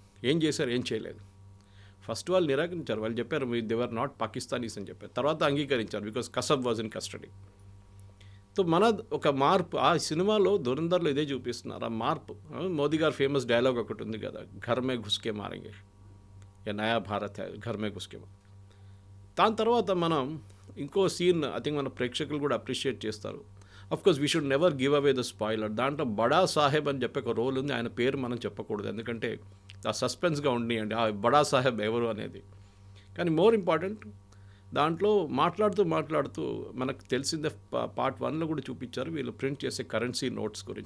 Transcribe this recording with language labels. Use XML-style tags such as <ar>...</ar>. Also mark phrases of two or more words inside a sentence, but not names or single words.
<te>ఏం చేశారు? ఏం చేయలేదు. ఫస్ట్ వాళ్ళు నిరాకరించారు. వాళ్ళు చెప్పారు</te> <en>they are not Pakistanis</en> <te>అని చెప్పారు. తర్వాత అంగీకరించారు</te> <en>because Kasab was in custody.</en> <te>సో మన ఒక మార్పు ఆ సినిమాలో ధురంధర్లో ఇదే చూపిస్తున్నారు. ఆ మార్పు మోదీ గారు ఫేమస్ డైలాగ్ ఒకటి ఉంది కదా,</te> <hi>घर में घुसके मारेंगे, ये नया भारत है, घर में घुसके.</hi> <te>దాని తర్వాత మనం ఇంకో సీన్</te> <en>I think</en> <te>మన ప్రేక్షకులు కూడా అప్రిషియేట్ చేస్తారు.</te> <en>of course we should never give away the spoiler.</en> <te>దాంట్లో బడా సాహెబ్ అని చెప్పే ఒక రోల్ ఉంది. ఆయన పేరు మనం చెప్పకూడదు, ఎందుకంటే ఆ సస్పెన్స్గా ఉండియండి ఆ బడా సాహెబ్ ఎవరు అనేది. కానీ</te> <en>more important,</en> <te>దాంట్లో మాట్లాడుతూ మనకు తెలిసిందే పార్ట్ 1లో కూడా చూపించారు వీళ్ళు ప్రింట్ చేసే</te> <en>currency notes</en> <te>గురించి.</te>